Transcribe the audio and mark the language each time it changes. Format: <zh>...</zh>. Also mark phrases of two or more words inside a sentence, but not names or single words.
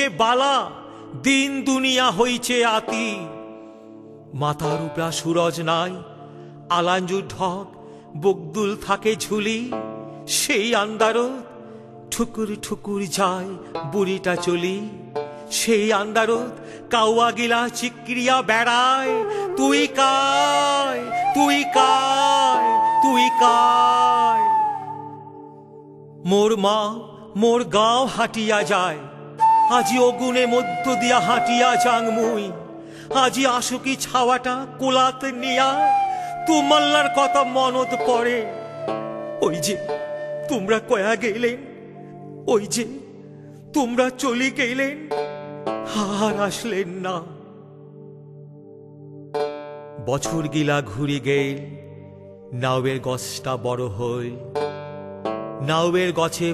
<rkt>বালা দিন দুনিয়া হইছে আতি মাথার উপরা সুরজ নাই আলাঞ্জুর ঢক বকদুল থাকে ঝুলি সেই আন্দারত ঠুকুর ঠুকুর যায় বুড়িটা চলি সেই আন্দারত কাউয়া গিলা চিক্রিয়া বেড়ায় তুই কায় তুই কায় তুই কায় মোর মা মোর গাঁও হাটিয়া যায় আজি অগুনে মধ্য দিয়া হাটিয়া যাং মুই আজি আশুকি ছাওয়াটা কোলাত নিয়া তুমাল্লার কথা মনত পড়ে ওই যে তোমরা কয়া গেলেন ওই যে তোমরা চলি গেলেন আর আসলেন না বছর গিলা ঘুরি গেল নাওয়ের গছটা বড় হইল নাওয়ের গছে</rkt>